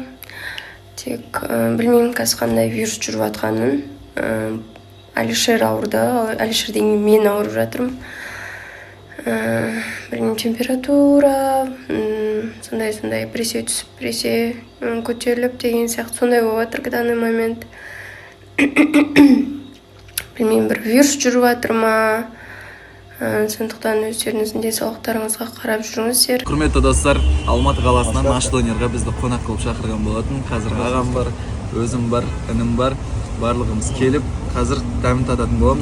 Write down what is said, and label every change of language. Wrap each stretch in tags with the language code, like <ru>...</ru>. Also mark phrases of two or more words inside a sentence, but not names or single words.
<kk>Тек білмеймін қазір қандай вирус жүріп жатқанын. Алишер ауырды, Алишерден мен ауырып жатырмын. Білмеймін, температура, сондай прессе түсіп, прессе көтеріліп деген сияқты сондай болып жатыр</kk> <ru>в данный момент.</ru> <kk>Білмеймін, бір вирус жүріп жатыр ма? Сондықтан өздеріңіздің денсаулықтарыңызға қарап жүріңіздер. Құрметті достар, Алматы қаласынан аш донерға бізді қонақ қылып шақырған болатын. Қазір ағам бар, өзім бар, інім бар. Барлығымыз келіп, қазір дәмін тататын боламыз.</kk>